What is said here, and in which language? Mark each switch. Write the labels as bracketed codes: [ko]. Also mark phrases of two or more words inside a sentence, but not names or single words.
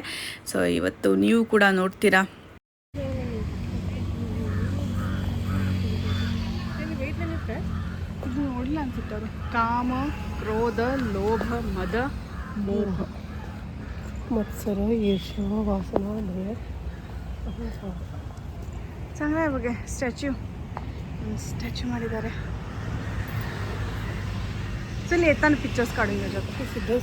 [kn] ಸೊ ಇವತ್ತು ನೀವು ಕೂಡ ನೋಡ್ತೀರಾ. ಇದು ನೋಡಿಲ್ಲ ಅನ್ಸುತ್ತೆ ಅವರು. ಕಾಮ, ಕ್ರೋಧ, ಲೋಭ, ಮದ, ಮೋಹ, ಮತ್ಸರ, ಈರ್ಷ್ಯ, ವಾಸನ, ಭಯ. [mr] चांगला आहे बघा. स्टॅच्यू ಮಾಡಿದ್ದಾರೆ. चल येताना पिक्चर्स काढून घ्यायच्यात.